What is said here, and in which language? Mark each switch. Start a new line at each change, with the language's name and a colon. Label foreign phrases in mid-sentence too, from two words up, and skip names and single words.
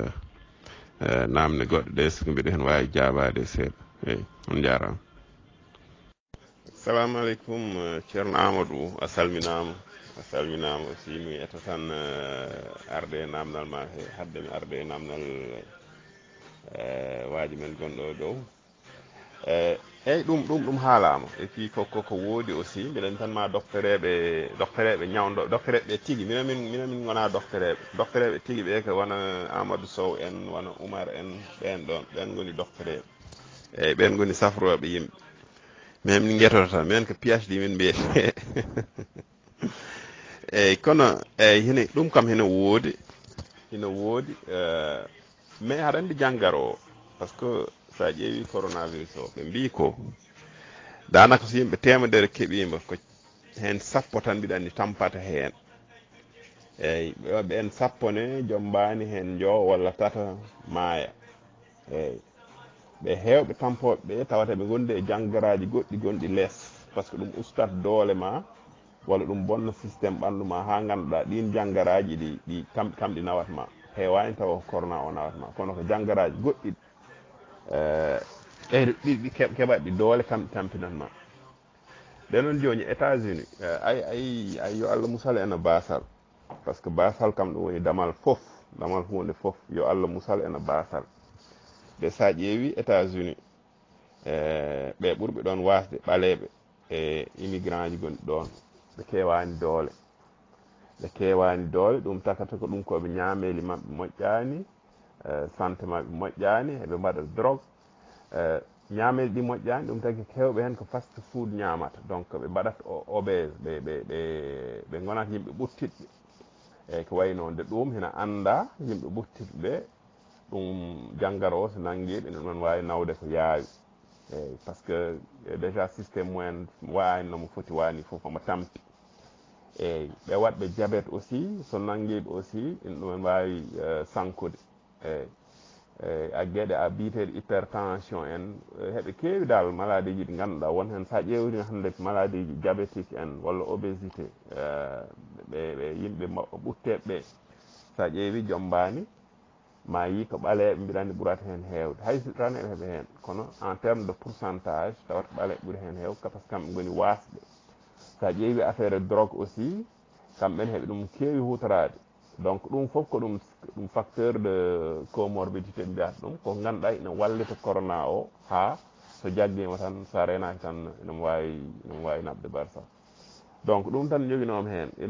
Fula: namde goɗɗe ɗe siko mbiɗa hen wawi jaabade seeɗa eyyi on jarama assalamu aleykum ceerno Amadou a salminama aussi mi etta tan arde e namdal ma hadde mi arde e namdal waaji men gonɗo dow eyyi ɗum haalama
French: et puis
Fula: koko woodi aussi mbiɗen tan ma doctereɓe ñawdo doctereɓe tigi min gona doctereɓe tigi ɓe ko wona Amadou Sow en wona Oumar en ɓen goni doctereɓe eyyi ɓen goni safroɓe yimɓe min min guetoto tan minen ko PhD min mbiyete eyyi kono eyyi hene ɗum kam hene woodi mais haɗa andi janggaro o
French: par ce que
Fula: sa ƴeewi coronavirus o ɓe mbi ko danaka so yimɓe temedere keeɓima ko hen sappo tan mbiɗa andi tampata hen eyyi ɓe en sappone jombani hen joo walla tata maaya eyyi ɓe hewɓe tampoɓe ɓe tawata ɓe gondi e janggaraji goɗɗi gonɗi less
French: par ce que
Fula: ɗum ustat doole ma walla ɗum bonna systéme ɓandu ma ha ganduɗa ɗin janggaraji ɗi kamɗi nawatma hewani tawa ko corona o nawatma kono ko janggaraji goɗɗi ɗi keɓat ɗi doole kamɗi tampinanma nden noon joni États-Unis ay yo Allah musal en basal
French: par ce que
Fula: basal kam ɗum woni damal hunde foof yo Allah musal en basal de sa ƴeewi États-Unis ɓe ɓurɓe ɗon wasde ɓaleɓe e immigrant ji gonɗi ɗon ɓe kewani doole ɗum takata ko ɗum koɓe ñameli mabɓe moƴƴani santé mabɓe moƴƴani eɓe mbaɗa drogue ñameli ɗi moƴƴani ɗum tagi hewɓe hen ko
English: fast food
Fula: ñamata donc ɓe mbaɗat obèse ɓe gonata yimɓe ɓuttitɓe eyyi ko way noon de ɗum hena anda yimɓe ɓuttitɓe ɓe ɗum janggaro o so nanguiɓe ene ɗon wawi nawde ko yaawi eyyi
French: par ce que déjà systéme
Fula: mumen wani nomo foti wani foof omo tampi eyyi ɓe watɓe diabète aussi so nanguiɓe aussi ene ɗumen wawi sankude eyyi a gueɗe a biteɗo hypertension en heɓe kewi dal maladie ji ɗi ganduɗa won hen sa ƴewri hande maladie ji diabétique en walla obésité ɓe yimɓe ɓutteɓe ɓe sa ƴeewi jombani ma yi ko ɓaleɓe mbiɗani ɓurata hen hewde hayso tan eɓe heeɓa hen kono
French: en terme de pourcentage
Fula: tawat ɓaleɓe ɓuuri hen hewde
French: par ce que
Fula: kamɓe goni wasɓe sa ƴeewi
French: affaire drogue
Fula: aussi kamɓene heeɓe ɗum kewi hutorade donc ɗum foof ko ɗum
French: facteur de comorbidité
Fula: mbiyata ɗum ko ganduɗa ina wallita corona o ha so jagguima tan sa renaki tan ina wawi nabde barsa donc ɗum tan joguinomi hen